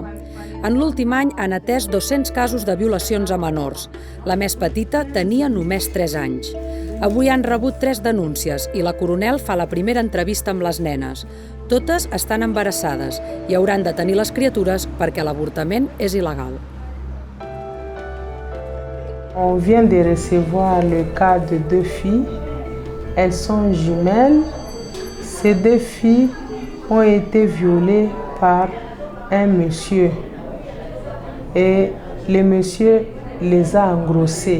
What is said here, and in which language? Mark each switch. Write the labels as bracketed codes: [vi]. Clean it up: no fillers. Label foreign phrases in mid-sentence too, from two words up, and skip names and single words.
[ca] En l'últim any han atès 200 casos de violacions a menors. La més petita tenia només 3 anys. Avui han rebut 3 denúncies i la coronel fa la primera entrevista amb les nenes. Totes estan embarassades i hauran de tenir les criatures perquè l'avortament és il·legal. [fr] On vient de recevoir le cas de 2 filles. Elles sont jumelles. Ces 2 filles ont été violées par un monsieur. Et le monsieur les a engrossées.